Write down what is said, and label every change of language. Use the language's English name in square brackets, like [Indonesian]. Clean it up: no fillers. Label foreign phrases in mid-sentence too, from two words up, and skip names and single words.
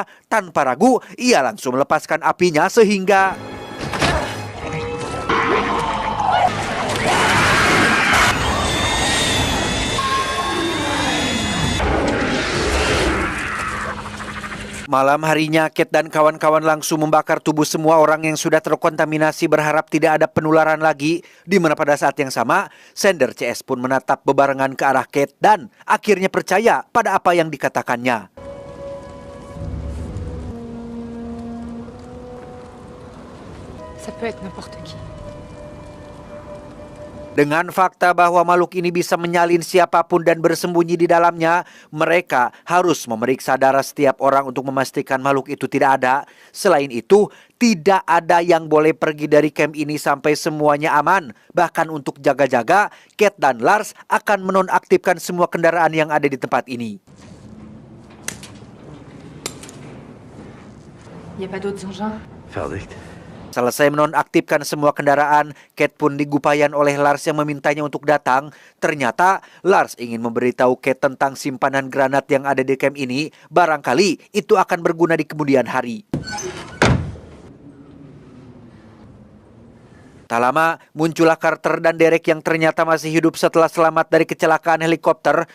[Indonesian] Tanpa ragu, ia langsung melepaskan apinya sehingga malam harinya, Kate dan kawan-kawan langsung membakar tubuh semua orang yang sudah terkontaminasi berharap tidak ada penularan lagi. Di mana pada saat yang sama, Sander CS pun menatap bebarengan ke arah Kate dan akhirnya percaya pada apa yang dikatakannya. [French] Ça peut être n'importe qui. [Indonesian] Dengan fakta bahwa makhluk ini bisa menyalin siapapun dan bersembunyi di dalamnya, mereka harus memeriksa darah setiap orang untuk memastikan makhluk itu tidak ada. Selain itu, tidak ada yang boleh pergi dari camp ini sampai semuanya aman. Bahkan untuk jaga-jaga, Kate dan Lars akan menonaktifkan semua kendaraan yang ada di tempat ini. [French] Y a pas d'autres engins? Verdict. [Indonesian] Selesai menonaktifkan semua kendaraan, Kate pun digupayan oleh Lars yang memintanya untuk datang. Ternyata Lars ingin memberitahu Kate tentang simpanan granat yang ada di camp ini. Barangkali itu akan berguna di kemudian hari. Tak lama, muncullah Carter dan Derek yang ternyata masih hidup setelah selamat dari kecelakaan helikopter.